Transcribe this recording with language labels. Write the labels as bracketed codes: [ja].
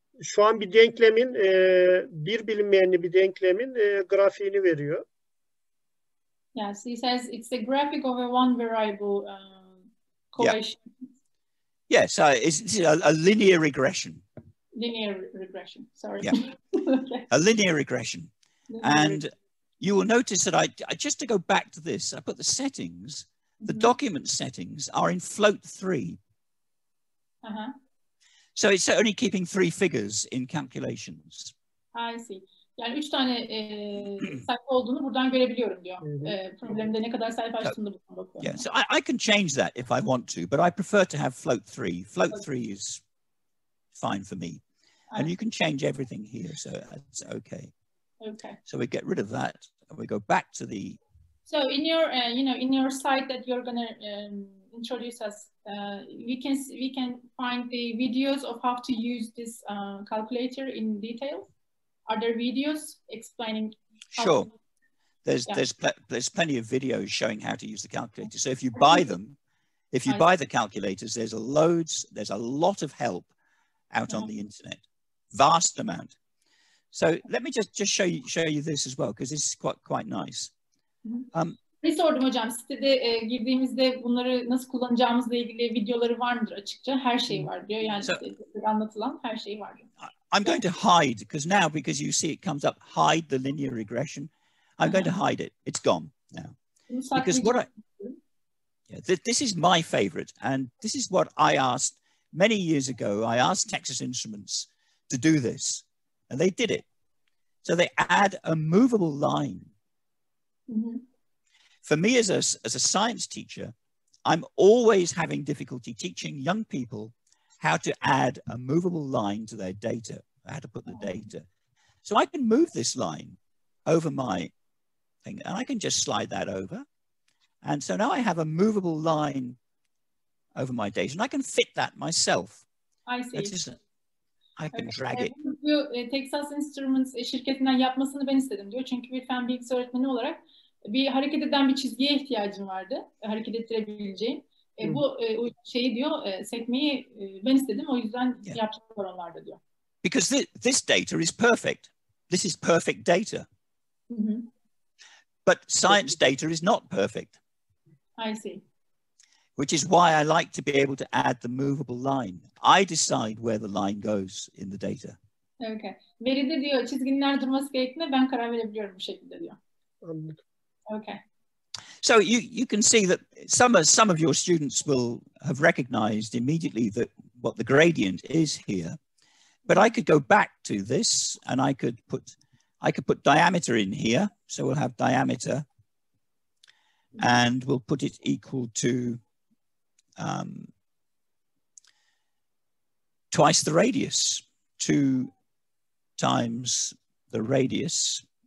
[tr] Şu an bir denklemin, bir bilinmeyenli bir denklemin grafiğini veriyor. [en] Yeah, so he says it's a graphic of a one variable correlation. Yeah, so it's a linear regression. Linear regression, sorry. Yeah, okay. A linear regression. And you will notice that I just to go back to this, I put the settings, the document settings are in float 3. So it's only keeping 3 figures in calculations. I see. [tr] Yani 3 tane sayfa olduğunu buradan görebiliyorum diyor. Problemde ne kadar sayfa açtığını buradan bakıyorum. [en] Yeah, so I can change that if I want to, but I prefer to have float 3. Float 3 is fine for me. And you can change everything here, so that's okay. Okay. So we get rid of that and we go back to the... So in your, you know, in your site that you're going to introduce us, we can find the videos of how to use this calculator in detail. Are there videos explaining? Sure. There's plenty of videos showing how to use the calculator. So if you buy them, if you buy the calculators, there's a lot of help out on the internet, vast amount. So let me just show you this as well, because this is quite nice. [tr] Ne sordum hocam, sitede girdiğimizde bunları nasıl kullanacağımızla ilgili videoları var mıdır açıkça? Her şey var diyor. Yani anlatılan her şey var diyor. [en] I'm going to hide, because you see it comes up, hide the linear regression. I'm going to hide it. It's gone now. Because this is my favorite, and this is what I asked many years ago. I asked Texas Instruments to do this. And they did it. So they add a movable line. Mm-hmm. For me as a science teacher, I'm always having difficulty teaching young people how to add a movable line to their data, how to put the data. So I can move this line over my thing, and I can just slide that over. And so now I have a movable line over my data, and I can fit that myself. I see. I can drag it. [tr] Diyor, Texas Instruments şirketinden yapmasını ben istedim diyor. Çünkü bir fen bilgisi öğretmeni olarak bir hareket eden bir çizgiye ihtiyacım vardı. Hareket ettirebileceğim. Bu şeyi diyor, sekmeyi ben istedim. O yüzden yaptılar onlar da diyor. [en] Because this data is perfect. This is perfect data. Mm-hmm. But science data is not perfect. I see. Which is why I like to be able to add the movable line. I decide where the line goes in the data. Okay. [tr] Veride diyor çizginin nerede durması gerektiğine ben karar verebiliyorum bu şekilde diyor. Anladım. [en] Okay. So you can see that some of your students will have recognized immediately that what the gradient is here. But I could go back to this and I could put diameter in here. So we'll have diameter and we'll put it equal to twice the radius, 2 times the radius.